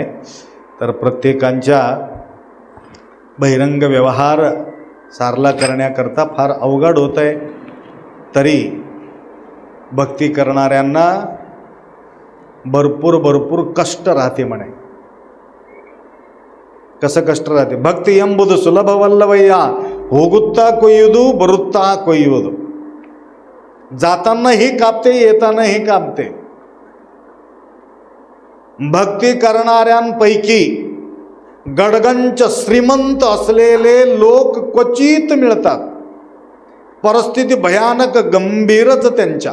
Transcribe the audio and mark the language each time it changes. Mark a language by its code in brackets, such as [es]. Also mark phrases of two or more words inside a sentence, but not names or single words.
[mr] तर प्रत्येकांच्या बहिरंग व्यवहार सारला करण्याकरता फार अवघड होत आहे. तरी भक्ती करणाऱ्यांना भरपूर कष्ट राहते म्हणे. कसं कष्ट राहते? [kn] भक्ती ಎಂಬುದು ಸುಲಭವಲ್ಲವಯ್ಯ, ಹೋಗುತ್ತಾ ಕೊಯ್ಯುವುದು ಬರುತ್ತಾ ಕೊಯ್ಯುವುದು. [mr] जातानाही कापते, येतानाही कापते. भक्ती करणाऱ्यांपैकी गडगंच श्रीमंत असलेले लोक क्वचित मिळतात. परिस्थिती भयानक गंभीरच त्यांच्या.